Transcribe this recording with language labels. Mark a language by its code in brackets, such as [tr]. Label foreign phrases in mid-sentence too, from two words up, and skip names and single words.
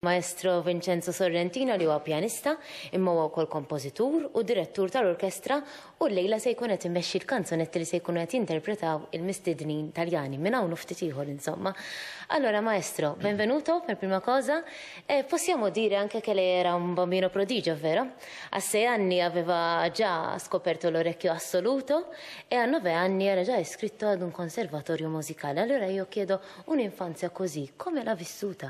[mt] Maestro Vincenzo Sorrentino li huwa pjanista imma huwa wkoll kompożitur u direttur tal-orkestra u llejla se jkun qed immexxi l-kanzonetti li se jkunu qed jinterpretaw il-mistednin Taljani minn hawn u ftit ieħor insomma. [it] Allora maestro, benvenuto per prima cosa. Possiamo dire anche che lei era un bambino prodigio, vero? A 6 anni aveva già scoperto l'orecchio assoluto e a 9 anni era già iscritto ad un conservatorio musicale. Allora io chiedo, un'infanzia così, come l'ha vissuta?